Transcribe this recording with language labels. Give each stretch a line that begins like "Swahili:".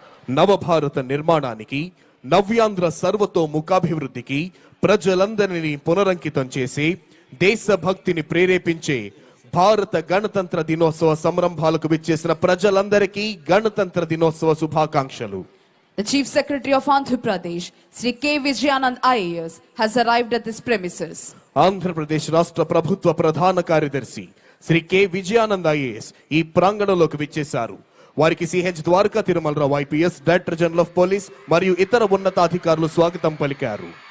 Telugu: నవభారత నిర్మాణానికి, నవ్యాంధ్ర సర్వతోముఖాభివృద్ధికి ప్రజలందరినీ పునరంకితం చేసి దేశభక్తిని ప్రేరేపించే భారత గణతంత్ర దినోత్సవ సంరంభాలకు విచ్చేసిన ప్రజలందరికీ గణతంత్ర దినోత్సవ శుభాకాంక్షలు.
English: The Chief Secretary of Andhra Pradesh, Sri K. Vijayanand IAS, has arrived at this premises.
Telugu: Andhra Pradesh రాష్ట్ర ప్రభుత్వ ప్రధాన కార్యదర్శి శ్రీ కె విజయానంద్ ఐఏఎస్ ఈ ప్రాంగణంలోకి విచ్చేశారు. వారికి CH Dwaraka Tirumalarao IPS, director general of police మరియు ఇతర ఉన్నతాధికారులు స్వాగతం పలికారు.